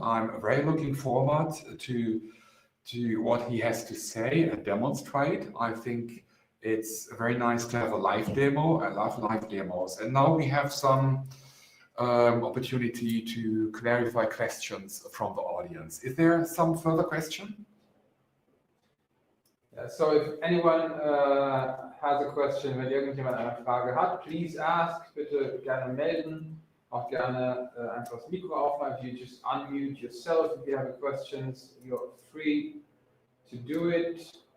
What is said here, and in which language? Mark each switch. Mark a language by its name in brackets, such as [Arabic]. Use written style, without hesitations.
[English] I'm very looking forward to what he has to say and demonstrate. I think it's very nice to have a live demo. I love live demos. And now we have some opportunity to clarify questions from the audience. Is there some further question? Yeah, so if anyone has a question, [German] wenn irgendjemand eine Frage hat, [English] please ask, [German] bitte gerne melden, auch gerne einfach das Mikro aufmachen. [English] If you just unmute yourself, if you have questions, you're free to do it.